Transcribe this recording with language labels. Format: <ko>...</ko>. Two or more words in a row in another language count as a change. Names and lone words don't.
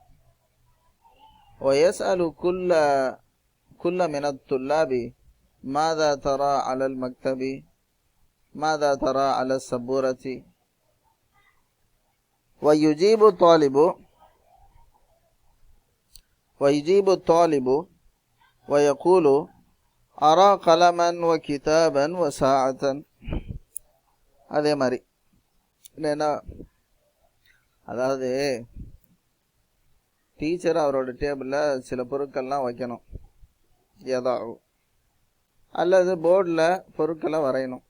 <ar>ويسأل كل من الطلاب ماذا ترى على المكتب ماذا ترى على السبورة ويجيب طالب ويقول أرى قلما وكتابا وساعة.</ar> <ta>அதே மாதிரி என்ன, அதாவது டீச்சர் அவரோட டேபிளில் சில பொருட்கள்லாம் வைக்கணும், ஏதாவது அல்லது போர்டில் பொருட்களை வரையணும்.</ta>